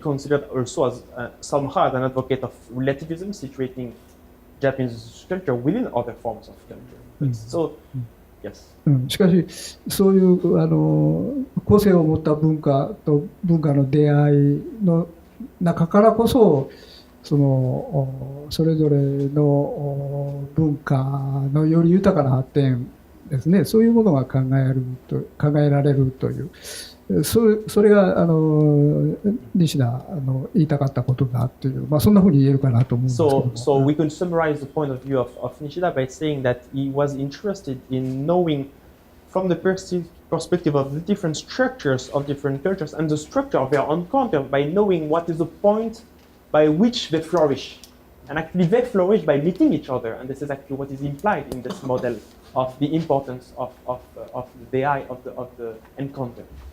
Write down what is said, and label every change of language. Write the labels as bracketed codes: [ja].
[en] So we would be considered also as somehow as an advocate of relativism, situating Japanese culture within other forms of culture. So, yes. [ja] しかしそういう個性を持った文化と文化の出会いの中からこそそれぞれの文化のより豊かな発展ですね、そういうものが考えられるという、それが西田言いたかったことだという、そんなふうに言えるかなと思うんですけども。 [en] So we can summarize the point of view of Nishida by saying that he was interested in knowing from the perspective of the different structures of different cultures and the structure of their encounter by knowing what is the point by which they flourish. And actually they flourish by meeting each other, and this is actually what is implied in this model of the importance of the eye of the encounter.